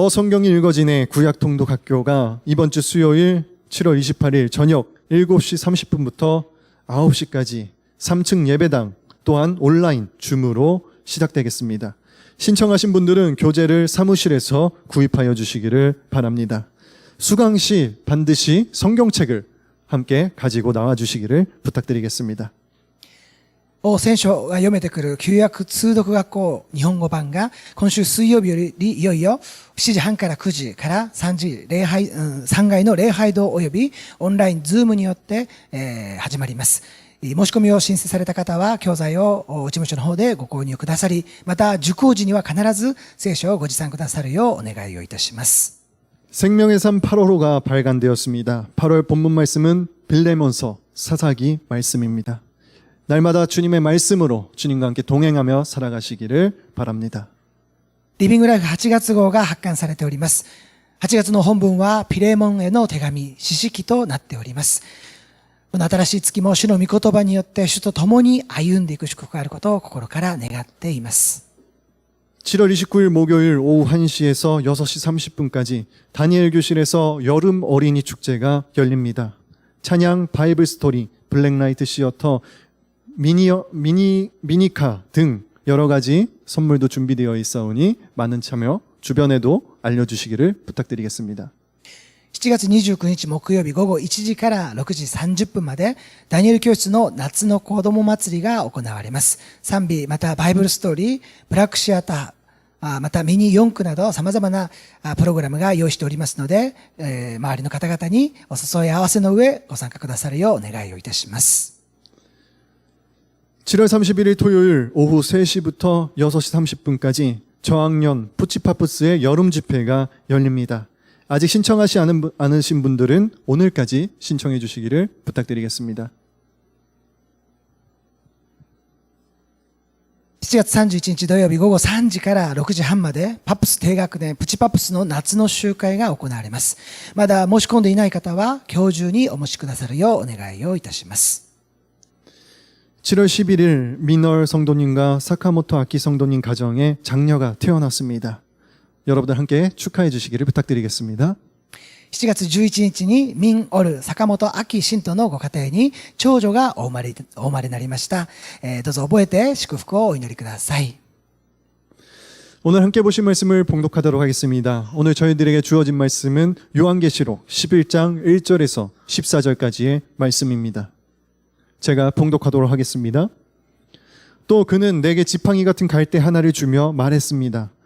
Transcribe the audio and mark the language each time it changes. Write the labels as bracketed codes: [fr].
[ko] 성경이 읽어진의 구약통독학교가 이번 주 수요일 7월 28일 저녁 7시 30분부터 9시까지 3층 예배당 또한 온라인 줌으로 시작되겠습니다. 신청하신 분들은 교재를 사무실에서 구입하여 주시기를 바랍니다. 수강 시 반드시 성경책을 함께 가지고 나와 주시기를 부탁드리겠습니다. [ja] 聖書が読めてくる旧約通読学校日本語版が今週水曜日よりいよいよ7時半から9時から3階の礼拝堂およびオンラインズームによって、始まります。申し込みを申請された方は教材を事務所の方でご購入くださり、また受講時には必ず聖書をご持参くださるようお願いをいたします。 [ko] 생명의 삶 8월호가 발간되었습니다. 8월 본문 말씀은 빌레몬서 사사기 말씀입니다. 날마다 주님의 말씀으로 주님과 함께 동행하며 살아가시기를 바랍니다. [ja] リビングライフ8月号が発刊されております。8月の本文はピレモンへの手紙、詩式となっております。この新しい月も主の御言葉によって主と共に歩んでいく祝福があることを心から願っています。 [ko] 7월 29일 목요일 오후 1시에서 6시 30분까지 다니엘 교실에서 여름 어린이 축제가 열립니다. 찬양, 바이블 스토리, 블랙라이트 시어터, 미니카 등 여러 가지 선물도 준비되어 있사오니 많은 참여 주변에도 알려주시기를 부탁드리겠습니다. [ja] 7月29日木曜日午後1時から6時30分までダニエル教室の夏の子供祭りが行われます。賛美、またバイブルストーリー、ブラックシアター、またミニ四駆など様々なプログラムが用意しておりますので、周りの方々にお誘い合わせの上ご参加くださるようお願いをいたします。 [ko] 7월 31일 토요일 오후 3시부터 6시 30분까지 저학년 푸치파푸스의 여름 집회가 열립니다. 아직 신청하지 않으신 분들은 오늘까지 신청해 주시기를 부탁드리겠습니다. [ja] 7月31日土曜日午後3時から6時半までパプス低学年プチパプスの夏の集会が行われます。まだ申し込んでいない方は今日中にお持ちくださるようお願いをいたします。 [ko] 7월 11일 미널 성도님과 사카모토 아키 성도님 가정에 장녀가 태어났습니다. 여러분들 함께 축하해 주시기를 부탁드리겠습니다. [ja] 7月11日にミン・オル・坂本明信徒のご家庭に長女がお生まれになりました。どうぞ覚えて祝福をお祈りください。 [ko] 오늘 함께 보신 말씀을 봉독하도록 하겠습니다. 오늘 저희들에게 주어진 말씀은 요한계시록 11장 1절에서 14절까지의 말씀입니다. 제가 봉독하도록 하겠습니다. 또 그는 내게 지팡이 같은 갈대 하나를 주며 말했습니다.